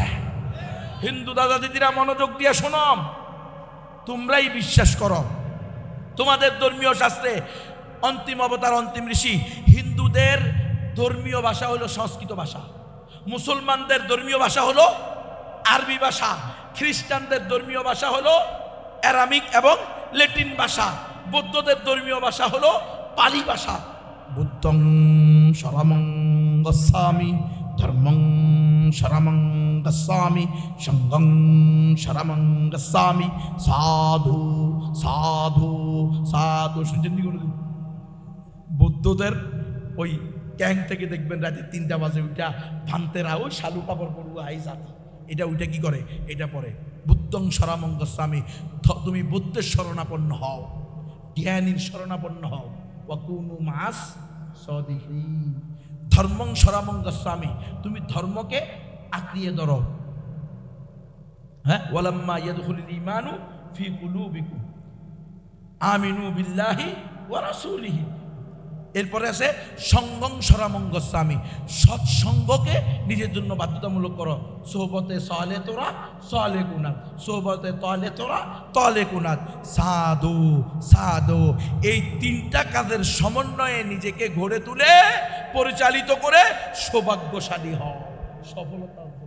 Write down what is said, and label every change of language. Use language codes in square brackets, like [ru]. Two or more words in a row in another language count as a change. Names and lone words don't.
[bn] হিন্দু দাদা দিদিরা মনোযোগ দিয়ে শোনো, তোমরাই বিশ্বাস করো তোমাদের ধর্মীয় শাস্ত্রে অন্তিম অবতার, অন্তিম ঋষি। হিন্দুদের ধর্মীয় ভাষা হলো সংস্কৃত ভাষা, মুসলমানদের ধর্মীয় ভাষা হলো আরবি ভাষা, খ্রিস্টানদের ধর্মীয় ভাষা হলো অ্যারামিক এবং ল্যাটিন ভাষা, বৌদ্ধদের ধর্মীয় ভাষা হলো পালি ভাষা। [pi] বুদ্ধং শরণং গচ্ছামি, ধর্মং শরণং গচ্ছামি, সংঘং শরণং গচ্ছামি, সাধু সাধু সাধু। [bn] শুনছেন? বৌদ্ধদের ওই ক্যাং থেকে দেখবেন রাতে 3টা বাজে ওইটা ভান্তেরা, ওই শালু কাপড় পড়ুয়া হাই জাতি, এটা ওইটা কি করে? [pi] এটা পরে বুদ্ধং শরণং গচ্ছামি। [bn] তুমি বুদ্ধের শরণাপন্ন হও, জ্ঞানীর শরণাপন্ন হও। [ar] وكونوا مع الصادقين. [pi] ধর্মং শরণং গচ্ছামি, [bn] তুমি ধর্মকে আঁকড়িয়ে ধরো। [ar] হ্যাঁ, ولما يدخل الإيمان في قلوبكم آمنوا بالله ورسوله. [pi] এরপরে আছে সঙ্গং শরণং গচ্ছামি, [bn] সৎসঙ্গকে নিজের জন্য বাধ্যতামূলক করো। [fa] صحبت صالح ترا صالح کند، صحبت طالح ترا طالح کند. [pi] সাধু সাধু, [bn] এই 3টা কাজের সমন্বয়ে নিজেকে গড়ে তুলে পরিচালিত করে সৌভাগ্যশালী হও, সফলতা।